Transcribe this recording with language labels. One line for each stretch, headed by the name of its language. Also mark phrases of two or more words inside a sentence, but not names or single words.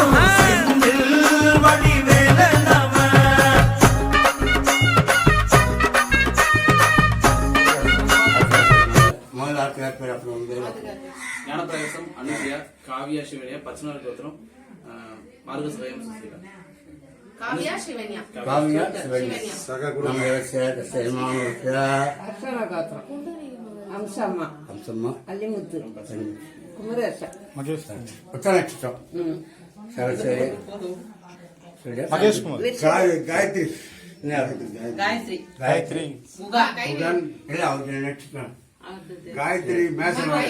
Tamil: ஞானப்பிரகாசம், அனுப்பியா, காவியா, சிவனியா, பச்சனார் கோத்திரம், மார்கஸ்வயம், காவியா சிவன்யா
Telugu: అంశమ్మ అల్లిముద్దు కుమరేశ ఉత్తనక్షత్రం సరస్వతి గాయత్రి గాయత్రి గాయత్రి మేసన